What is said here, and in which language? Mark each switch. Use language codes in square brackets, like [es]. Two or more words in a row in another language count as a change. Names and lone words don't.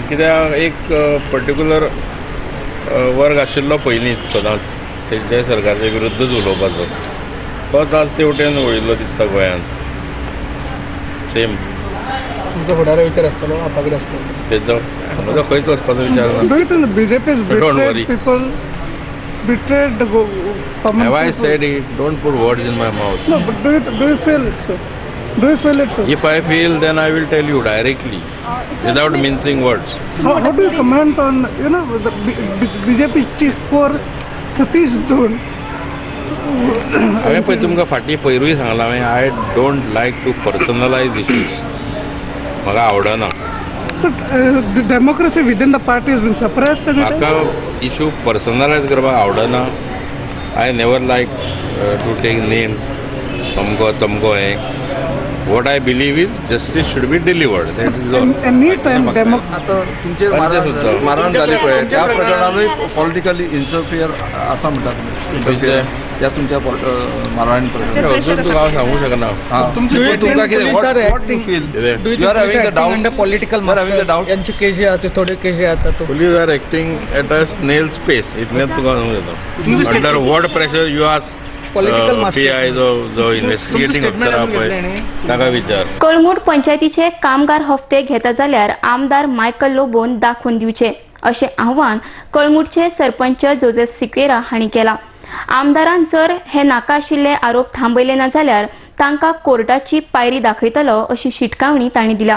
[kok] कित्याक एक पर्टिक्युलर वर्ग आशिल्लो पयलींच सदांच तेंच्या सरकाराच्या विरुद्धच उलोवपाचो, तोच आज तेवटेन वळिल्लो दिसता गोंयांत. सेम तुमचो फुडारा विचार आसतलो, आपा कडेन आसतलो तेजो म्हजो खंयच वचपाचो विचार ना. बीजेपी [en] Don't worry. people betrayed the common Have I people. said it? Don't put words in my mouth. No, but do you feel it, sir? Do you feel it, sir? If I feel, then I will tell you directly, without mincing words. How do you comment on, the BJP chief for Satish Dhul? [kok] हांवें पळय तुमकां फाटीं पयरूय सांगलां, [en] I don't like to personalize issues, [kok] म्हाका आवडना. [en] But the democracy within the party has been suppressed. [kok] म्हाका [en] issue personalize [kok] करपाक आवडना. [en] I never like to take names, [kok] तमको हें. [en] What I believe is justice should be delivered. That is all. Any time [kok] तुमचे मारहाण जाली पळय त्या प्रकरणानूय [en] politically interfere [kok] आसा म्हणटात त्या तुमच्या मारहाण प्रकरण अजून तुका हांव सांगूंक शकना. तुमकां कितें [en] what you feel? You are having the doubt. [kok] Political यांचे केस जे आहात थोडे केस आहात. [en] Police are acting at a snail's pace. [kok] इतलेंच तुका सांगूंक जाता. [en] Under what pressure you ask PI जो investigating officer [kok] आहा पळय ताका विचार. कळंगूट पंचायतीचे कामगार हप्ते घेता जाल्यार आमदार मायकल लोबोन दाखोवन दिवचे अशें आव्हान कळंगूटचे सरपंच जोसेफ सिक्वेरा हांणी केलां. आमदारान जर हे नाका आशिल्ले आरोप थांबयले ना जाल्यार तांकां कोर्टाची पायरी दाखयतलो अशी शिटकावणी तांणी दिल्या.